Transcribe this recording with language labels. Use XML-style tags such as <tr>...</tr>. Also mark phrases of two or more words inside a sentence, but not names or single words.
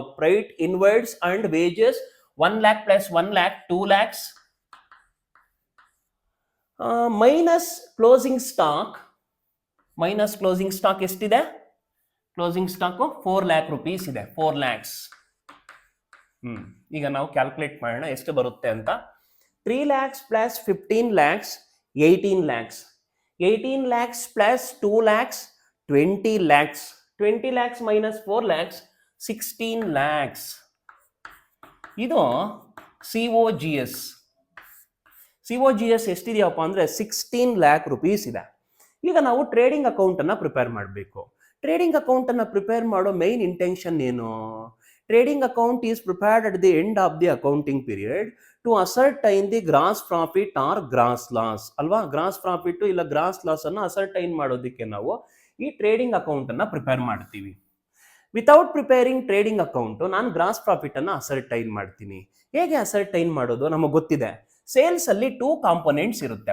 <en>Freight inwards and wages 1 lakh ಪ್ಲಸ್ 1 lakh 2 lakhs minus closing stock. minus closing stock</en> <kn>ಎಷ್ಟಿದೆ?</kn> <en>closing stock</en> <kn>4</kn> <en>lakh rupees</en> <kn>ಇದೆ, 4 lakhs. ಈಗ ನಾವು ಕ್ಯಾಲ್ಕುಲೇಟ್ ಮಾಡೋಣ ಎಷ್ಟು ಬರುತ್ತೆ ಅಂತ.</kn> <en>3 lakhs plus 15 lakhs 18 lakhs, 18 lakhs plus 2 lakhs 20 lakhs, 20 lakhs minus 4 lakhs 16 lakhs.</en> <kn>ಇದು COGS. COGS ಎಷ್ಟಿದೆಯಪ್ಪ ಅಂದ್ರೆ 16</kn> <en>lakh rupees</en> <kn>ಇದೆ. ಈಗ ನಾವು</kn> <en>trading account</en> <kn>ಅನ್ನ ಪ್ರಿಪೇರ್ ಮಾಡಬೇಕು.</kn> <en>trading account</en> <kn>ಅನ್ನ ಪ್ರಿಪೇರ್ ಮಾಡೋ</kn> <en>main intention</en> <kn>ಏನು?</kn> <en>Trading account is prepared at the end of the accounting period to ascertain the gross profit or gross loss alva? gross profit</en> <kn>ಇಲ್ಲ</kn> <en>gross loss</en> <kn>ಅನ್ನು ಅಸರ್ಟೈನ್ ಮಾಡೋದಕ್ಕೆ ನಾವು ಈ</kn> <en>trading account</en> <kn>ಅನ್ನ ಪ್ರಿಪೇರ್ ಮಾಡ್ತೀವಿ.</kn> <en>without preparing trading account</en> <kn>ನಾನು</kn> <en>gross profit</en> <kn>ಅನ್ನ ಅಸರ್ಟೈನ್ ಮಾಡ್ತೀನಿ. ಹೇಗೆ ಅಸರ್ಟೈನ್ ಮಾಡೋದು? ನಮಗೆ ಗೊತ್ತಿದೆ. ಸೇಲ್ಸ್ ಅಲ್ಲಿ 2 ಕಾಂಪೊನೆಂಟ್ಸ್ ಇರುತ್ತೆ.</kn>